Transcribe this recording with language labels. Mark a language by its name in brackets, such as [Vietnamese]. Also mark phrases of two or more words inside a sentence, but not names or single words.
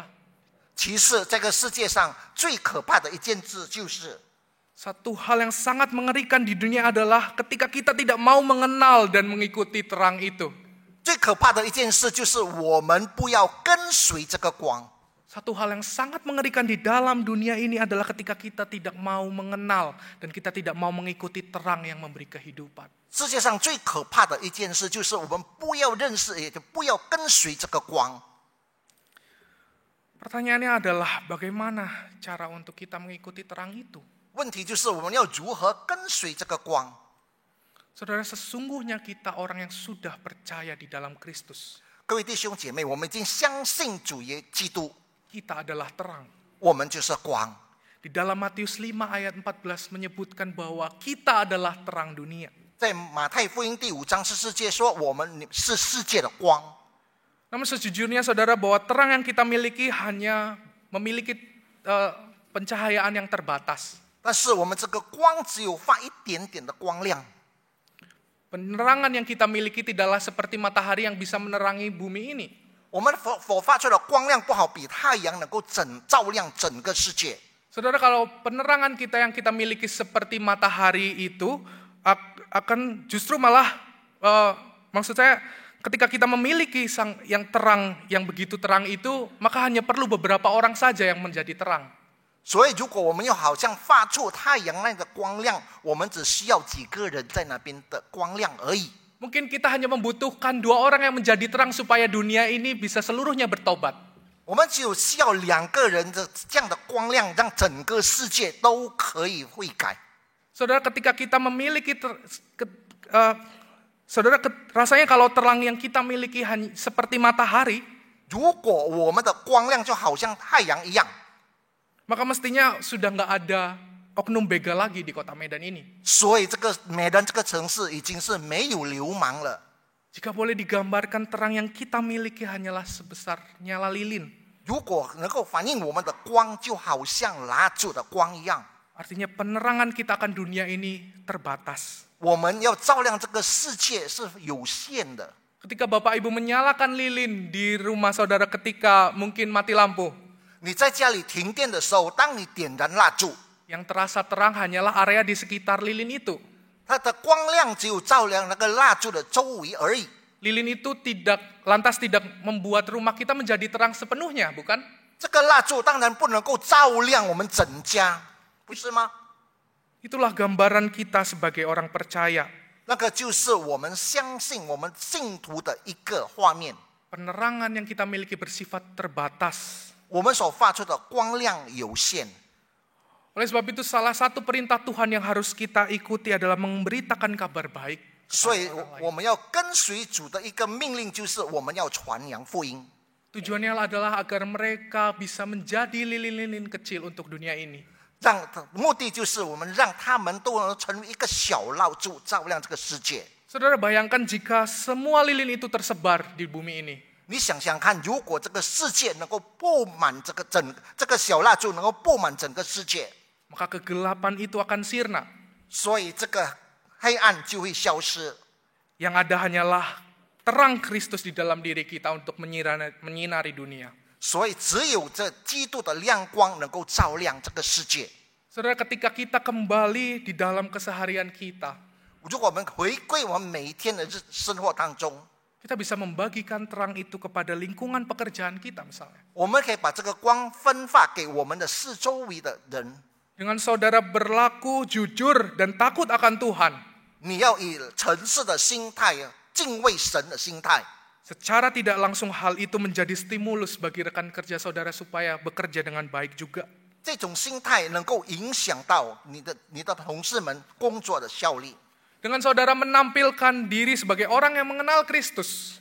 [Chinese] 其实这个世界上最可怕的一件事就是， [Indonesian] satu hal yang sangat mengerikan di dunia adalah ketika kita tidak mau mengenal dan mengikuti terang itu. [Chinese] 最可怕的一件事就是我们不要跟随这个光。 [Indonesian] Satu hal yang sangat mengerikan di dalam dunia ini adalah ketika kita tidak mau mengenal dan kita tidak mau mengikuti terang yang memberi kehidupan. [Chinese] 世界上最可怕的一件事就是我们不要认识，也就不要跟随这个光。 [Indonesian] Pertanyaannya adalah bagaimana cara untuk kita mengikuti terang itu? [Chinese] 问题就是我们要如何跟随这个光？ [Indonesian] Saudara, sesungguhnya kita orang yang sudah percaya di dalam Kristus. [Chinese] 各位弟兄姐妹，我们已经相信主耶基督， [Indonesian] Kita adalah terang. [Chinese] 我们就是光。 [Indonesian] Di dalam Matius 5 ayat 14 menyebutkan bahwa kita adalah terang dunia. [Chinese] 在马太福音第5章14节说，我们是世界的光。 [Indonesian] Namun sejujurnya saudara bahwa terang yang kita miliki hanya memiliki pencahayaan yang terbatas. [Chinese] 但是我们这个光只有发一点点的光亮， [Indonesian] Penerangan yang kita miliki tidaklah seperti matahari yang bisa menerangi bumi ini. [Chinese] 我们所发出的光亮不好比太阳能够照亮整个世界。 [Indonesian] Saudara, kalau penerangan kita yang kita miliki seperti matahari itu akan justru malah maksud saya ketika kita memiliki yang terang, yang begitu terang itu, maka hanya perlu beberapa orang saja yang menjadi terang. [Chinese] 所以，如果我们要好像发出太阳那个光亮，我们只需要几个人在那边的光亮而已。 [Indonesian] Mungkin kita hanya membutuhkan 2 orang yang menjadi terang supaya dunia ini bisa seluruhnya bertobat. [Chinese] 我们只有需要2个人的这样的光亮，让整个世界都可以悔改。 [Indonesian] Saudara, ketika kita memiliki saudara, rasanya kalau terang yang kita miliki hanya seperti matahari, [Chinese] 如果我们的光亮就好像太阳一样， [Indonesian] maka mestinya sudah nggak ada oknum begal lagi di kota Medan ini. [Chinese] 所以这个Medan这个城市已经是没有流氓了。 [Indonesian] Jika boleh digambarkan, terang yang kita miliki hanyalah sebesar nyala lilin. [Chinese] 如果能够反映我们的光，就好像蜡烛的光一样。 [Indonesian] Artinya penerangan kita akan dunia ini terbatas. [Chinese] 我们要照亮这个世界是有限的。 [Indonesian] Ketika Bapak Ibu menyalakan lilin di rumah saudara ketika mungkin mati lampu, [Chinese] 你在家里停电的时候，当你点燃蜡烛， [Indonesian] yang terasa terang hanyalah area di sekitar lilin itu. [Chinese] 它的光亮只有照亮那个蜡烛的周围而已。 [Indonesian] Lilin itu lantas tidak membuat rumah kita menjadi terang sepenuhnya, bukan? [Chinese] 这个蜡烛当然不能够照亮我们整家，不是吗？ [Indonesian] Itulah gambaran kita sebagai orang percaya. [Chinese] 那个就是我们相信我们信徒的一个画面。 [Indonesian] Penerangan yang kita miliki bersifat terbatas. [Chinese] 我们所发出的光亮有限。 [Indonesian] Oleh sebab itu salah satu perintah Tuhan yang harus kita ikuti adalah memberitakan kabar baik. [Chinese] 所以我们要跟随主的一个命令，就是我们要传扬福音。 [Indonesian] Tujuannya adalah agar mereka bisa menjadi lilin-lilin kecil untuk dunia ini. [Chinese] 目的就是我们让他们都能成为一个小蜡烛，照亮这个世界。 [Indonesian] Saudara, bayangkan jika semua lilin itu tersebar di bumi ini. [Chinese] 你想想看，如果这个世界能够布满这个小蜡烛能够布满整个世界， [Indonesian] Maka kegelapan itu akan sirna. [Chinese] 所以这个黑暗就会消失。 [Indonesian] Yang ada hanyalah terang Kristus di dalam diri kita untuk menyinari dunia. [Chinese] 所以只有这基督的亮光能够照亮这个世界。 [Indonesian] Saudara, ketika kita kembali di dalam keseharian kita, [Chinese] 如果我们回归我们每一天的生活当中， [Indonesian] kita bisa membagikan terang itu kepada lingkungan pekerjaan kita misalnya. [Chinese] 我们可以把这个光分发给我们的四周围的人。 [Indonesian] Dengan saudara berlaku jujur dan takut akan Tuhan, [Chinese] 你要以诚实的心态，敬畏神的心态。 [Indonesian] secara tidak langsung hal itu menjadi stimulus bagi rekan kerja saudara supaya bekerja dengan baik juga. [Chinese] 这种心态能够影响到你的同事们工作的效率。 [Indonesian] Dengan saudara menampilkan diri sebagai orang yang mengenal Kristus,